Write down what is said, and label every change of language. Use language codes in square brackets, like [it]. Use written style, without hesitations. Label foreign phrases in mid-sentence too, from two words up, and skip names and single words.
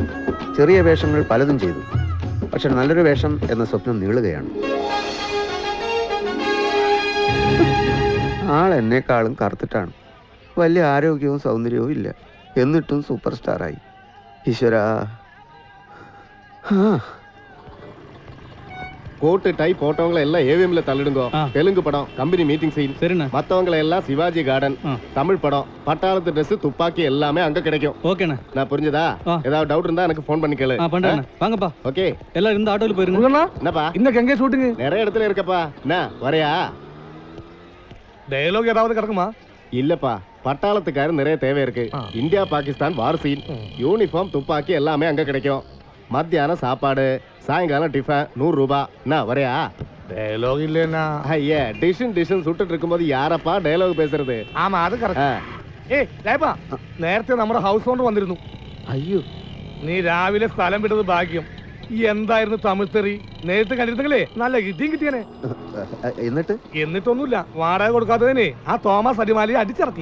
[ml] ചെറിയ വേഷങ്ങൾ പലതും ചെയ്തു, പക്ഷെ നല്ലൊരു വേഷം എന്ന സ്വപ്നം നീളുകയാണ്. ആൾ എന്നെക്കാളും കറുത്തിട്ടാണ്. വലിയ ആരോഗ്യവും സൗന്ദര്യവും ഇല്ല, എന്നിട്ടും സൂപ്പർ സ്റ്റാറായി. ഈശ്വരാ. [ta] கோட்டு டை போட்டவங்களை எல்லாம் ஏவிஎம்ல தள்ளிடுங்க. தெலுங்கு படம் [en] company meeting scene, [ta] மத்தவங்களை எல்லாம் சிவாஜி கார்டன். தமிழ் படம் பட்டாளத்து ட்ரெஸ் துப்பாக்கி எல்லாமே அங்க கிடைக்கும். ஓகேண்ணா, நான் புரிஞ்சதா? ஏதாவது டவுட் இருந்தா எனக்கு ஃபோன் பண்ணி கேளு. பண்றேன், வாங்கப்பா. ஓகே, எல்லாரும் இந்த ஆட்டோல போயிருங்க. என்னப்பா இன்னைக்கு எங்க ஷூட்டிங்? நிறைய இடத்துல இருக்கப்பா. என்ன வரையா? டயலாக் ஏதாவது கிடக்குமா? இல்லப்பா, பட்டாளத்துக்காரர் நிறைய தேவை இருக்கு. இந்தியா பாகிஸ்தான் [en] war scene, [ta] யூனிஃபார்ம் துப்பாக்கி எல்லாமே அங்க கிடைக்கும். மத்தியானம் சாப்பாடு, சாயங்காலம் டிஃபன், 100 ரூபாய். என்ன வரையா? டயலாக் இல்லைன்னா ஐயா, டிஷன் சுட்டுட்டு இருக்கும்போது யாரப்பா டயலாக் பேசுறது? ஆமா, அது കറക്റ്റ്. [ml] ഏയ് ജയപ്പാ, നേരത്തെ നമ്മുടെ [en] house owner [ml] വന്നിരുന്നു. അയ്യോ, നീ രാവിലെ സ്ഥലം വിട്ടത് ഭാഗ്യം. ഈ എന്തായിരുന്നു തമിഴ് തെറി? നേരത്തെ കണ്ടിരുന്നെങ്കിലേ നല്ല ഇടിയും കിട്ടിയനെ. എന്നിട്ടൊന്നുമില്ല, വാടക കൊടുക്കാത്തതിനെ ആ തോമസ് അടിമാലിയെ അടിച്ചിറക്കി.